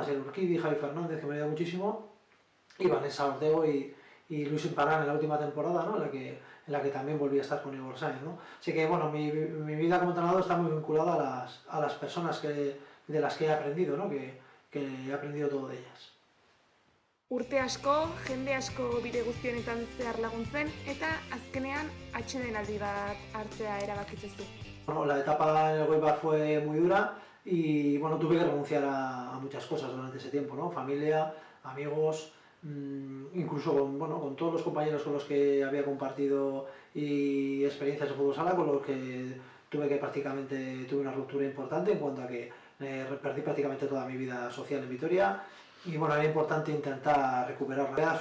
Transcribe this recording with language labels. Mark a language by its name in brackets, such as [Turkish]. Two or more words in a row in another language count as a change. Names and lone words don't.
[Spanish] Asiel Urquidi, Javi Fernández, que me ha ayudado muchísimo, y Vanessa Ortego y Luis Imparán en la última temporada, ¿no? en la que también volví a estar con Igor Sainz, ¿no? Así que bueno, mi vida como entrenador está muy vinculada a las personas de las que he aprendido, ¿no? que he aprendido todo de ellas. [Basque] Urte asko, jende asko bide guztionetan zehar laguntzen, eta azkenean atsedenaldi bat hartzea erabakitzen du. [Spanish] Bueno, la etapa en el Goibar fue muy dura y bueno, tuve que renunciar a muchas cosas durante ese tiempo, ¿no? Familia, amigos, incluso con todos los compañeros con los que había compartido y experiencias de fútbol sala, con los que tuve una ruptura importante en cuanto a que perdí prácticamente toda mi vida social en Vitoria y bueno, era importante intentar recuperarla.